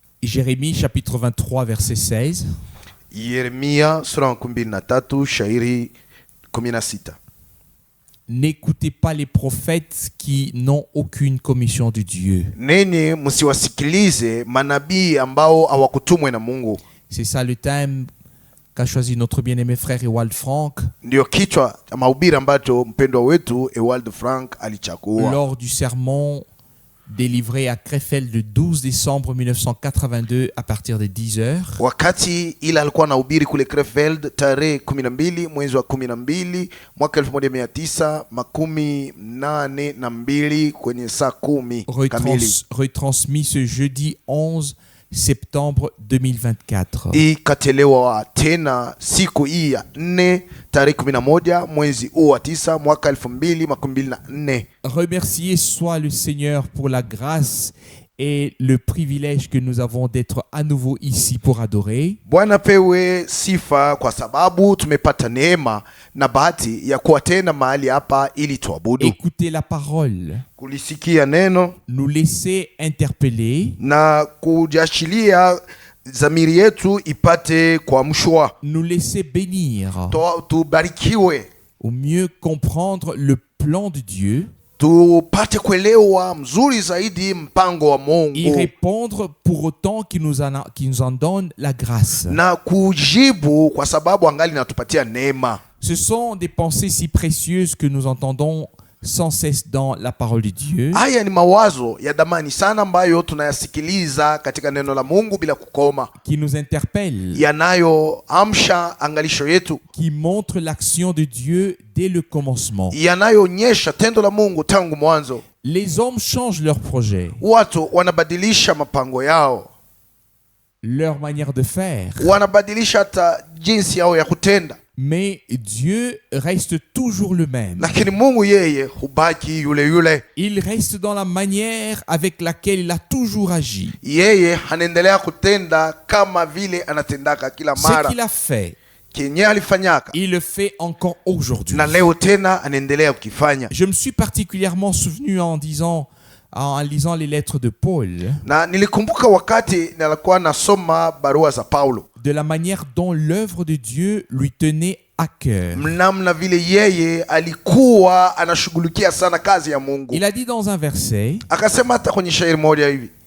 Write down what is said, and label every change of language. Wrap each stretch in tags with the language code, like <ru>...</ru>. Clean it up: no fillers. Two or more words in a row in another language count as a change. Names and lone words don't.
<fr>Jérémie chapitre 23 verset 16.</fr> <sw>Yeremia sura ya 23 shairi 16.</sw> <fr>N'écoutez pas les prophètes qui n'ont aucune commission de Dieu.</fr> <sw>Neni msiwasikilize manabii ambao hawakutumwa na Mungu.</sw> <fr>C'est ça le thème qu'a choisi notre bien-aimé frère Ewald Frank.</fr> <sw>Ndio kichwa cha mahubiri ambacho mpendwa wetu Ewald Frank alichagua</sw> <fr>lors du sermon délivré à Krefeld le 12 décembre 1982 à partir de 10h.</fr> <sw>Wakati ila alikuwa anahubiri kule Krefeld tarehe 12 mwezi wa 12 mwaka 1982 kwenye saa 10 kamili.</sw> <fr>Retransmis ce jeudi 11 septembre 2024.</fr> <sw>Ikatelewa tena siku hii ya 4 tarehe 11 mwezi huu wa 9 mwaka 2024.</sw> <fr>Remercié soit le Seigneur pour la grâce et le privilège que nous avons d'être à nouveau ici pour adorer.</fr> <sw>Bwana pewe sifa kwa sababu tumepata neema na bahati ya kuwa tena mahali hapa ili tuabudu.</sw> <fr>Écouter la parole,</fr> <sw>kulisikia neno,</sw> <fr>nous laisser interpeller</fr> <sw>na kujachilia zamiri yetu ipate kuamshwa,</sw> <fr>nous laisser bénir,</fr> <sw>tubarikiwe,</sw> <fr>au mieux comprendre le plan de Dieu,</fr> <sw>tupate kuelewa mzuri zaidi mpango wa Mungu,</sw> <fr>y répondre pour autant qu'il nous en donne la grâce.</fr> <sw>na kujibu kwa sababu angali natupatia neema.</sw> <fr>Ce sont des pensées si précieuses que nous entendons sans cesse dans la parole de Dieu.</fr> <sw>Haya ni mawazo ya damani sana ambayo tunayasikiliza katika neno la Mungu bila kukoma,</sw> <fr>qui nous interpellent,</fr> <sw>yanayoamsha angalisho yetu,</sw> <fr>qui montrent l'action de Dieu dès le commencement.</fr> <sw>yanayoonyesha tendo la Mungu tangu mwanzo.</sw> <fr>Les hommes changent leurs projets,</fr> <sw>Watu wanabadilisha mapango yao,</sw> <fr>leur manière de faire,</fr> <sw>wanabadilisha hata jinsi yao ya kutenda,</sw> <fr>mais Dieu reste toujours le même.</fr> <sw>lakini Mungu yeye hubaki yule yule.</sw> <fr>Il reste dans la manière avec laquelle il a toujours agi.</fr> <sw>Yeye anaendelea kutenda kama vile anatendaka kila</sw> <fr>Ce</fr> <sw>mara.</sw> <fr>qu'il a fait,</fr> <sw>Kenye alifanyaka</sw> <fr>il le fait encore aujourd'hui.</fr> <sw>na leo tena anaendelea kukifanya.</sw> <fr>Je me suis particulièrement souvenu en lisant les lettres de Paul,</fr> <sw>Na nilikumbuka wakati nilikuwa nasoma barua za Paulo,</sw> <fr>de la manière dont l'œuvre de Dieu lui tenait à cœur.</fr> <sw>namna vile yeye alikuwa anashughulikia sana kazi ya Mungu.</sw> <fr>Il a dit dans un verset,</fr> <sw>Akasema hata kwenye shairi moja hivi,</sw>